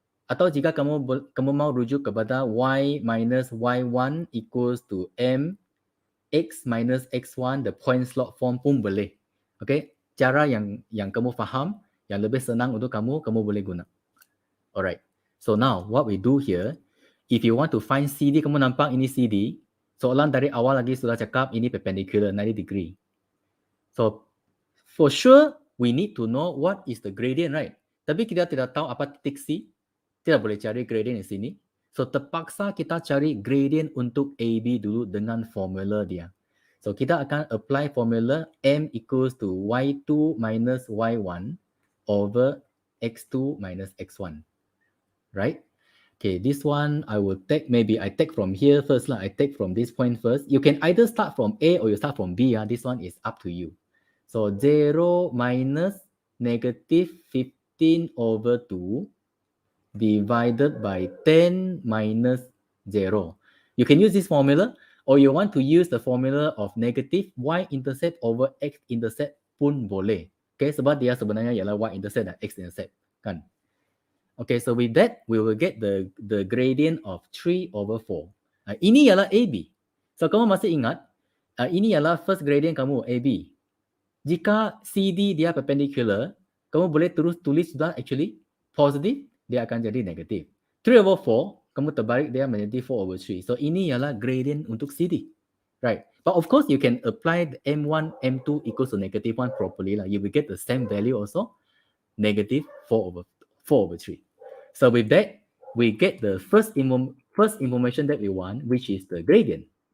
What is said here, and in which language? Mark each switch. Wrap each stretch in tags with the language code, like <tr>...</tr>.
<ms>Atau jika kamu mau rujuk kepada Y minus Y1 equals to MX minus X1,</ms> <en>the point slot form</en> <ms>pun boleh. Okay? Cara yang kamu faham, yang lebih senang untuk kamu boleh guna. Alright.</ms> <en>So now, what we do here, if you want to find CD,</en> <ms>kamu nampak ini CD. Soalan dari awal lagi sudah cakap ini perpendicular, 90 degree.</ms> <en>So, for sure, we need to know what is the gradient, right?</en> <ms>Tapi kita tidak tahu apa titik C. Tidak boleh cari gradient di sini. So, terpaksa kita cari gradient untuk AB dulu dengan formula dia.</ms> <en>So,</en> <ms>kita akan</ms> <en>apply formula M equals to Y2 minus Y1 over X2 minus X1. Right? Okay, this one I will take, maybe I take from here first. I take from this point first. You can either start from A or you start from B. This one is up to you. So 0 minus negative 15 over 2 divided by 10 minus 0. You can use this formula, or you want to use the formula of negative y-intercept over x-intercept</en> <ms>pun boleh. Okay, sebab dia sebenarnya ialah y-intercept dan x-intercept, kan?</ms> <en>Okay, so with that, we will get the gradient of 3/4.</en> <ms>Ini ialah AB. So, kamu masih ingat, ini ialah first gradient kamu, AB. Jika CD dia perpendicular, kamu boleh terus tulis sudah actually positive, dia akan jadi negatif. 3/4, kamu terbalik dia menjadi 4/3. So, ini ialah gradient untuk CD.</ms> <en>Right. But of course, you can apply the M1, M2 equals to -1 properly. You will get the same value also, negative 4/3. So with that, we get the first information that we want, which is the gradient.</en>